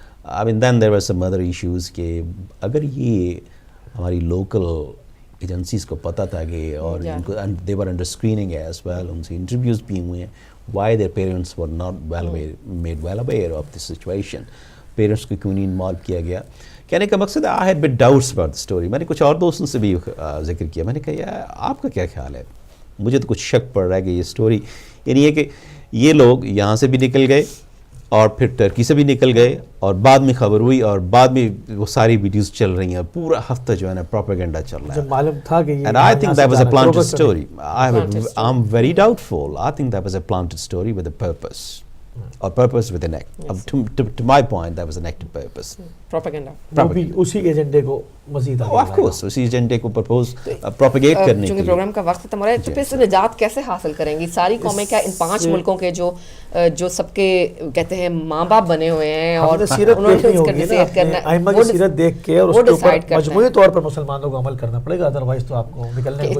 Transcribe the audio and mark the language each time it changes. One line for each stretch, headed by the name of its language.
English: I mean then there were some other issues
Urdu: کہ اگر یہ ہماری لوکل ایجنسیز کو پتہ تھا کہ, اور ان کو
English: they were under screening as well,
Urdu: ان سے انٹرویوز بھی ہوئے ہیں,
English: why their parents were not made well aware of the situation,
Urdu: parents کو کیوں نہیں انوالو کیا گیا. کہنے کا مقصد ہے
English: I had bit doubts about the story.
Urdu: میں نے کچھ اور دوستوں سے بھی ذکر کیا, میں نے کہا یار آپ کا کیا خیال ہے, مجھے تو کچھ شک پڑ رہا ہے کہ یہ سٹوری یعنی یہ کہ یہ لوگ یہاں سے بھی نکل گئے اور پھر ٹرکی سے بھی نکل گئے, اور بعد میں خبر ہوئی اور بعد میں وہ ساری ویڈیوز چل رہی ہیں, پورا ہفتہ جو ہے نا پروپیگنڈا چل رہا ہے. جب معلوم تھا کہ
English: and I think that was a planted story. I'm very doubtful. I think that was a planted story with a purpose. Or purpose with an act. To my point, that was an active purpose. Propaganda.
Urdu: وہ بھی اسی ایجنڈے کو مزید آگے of course, اسی ایجنڈے کو پرپوز پروپیگیٹ کرنے کے لیے. چونکہ پروگرام کا وقت ختم ہو رہا ہے, تو پھر اس سے نجات کیسے حاصل کریں گی ساری قومیں؟ کیا ان 5 ملکوں کے جو سب کے کہتے ہیں ماں باپ بنے ہوئے ہیں, اور انہوں نے اس کا ڈیسائیڈ کرنا, ائمہ کی سیرت دیکھ کے اور اس کے اوپر مجموعی طور پر مسلمانوں کو عمل کرنا پڑے گا, ادروائز تو آپ کو نکلنے کو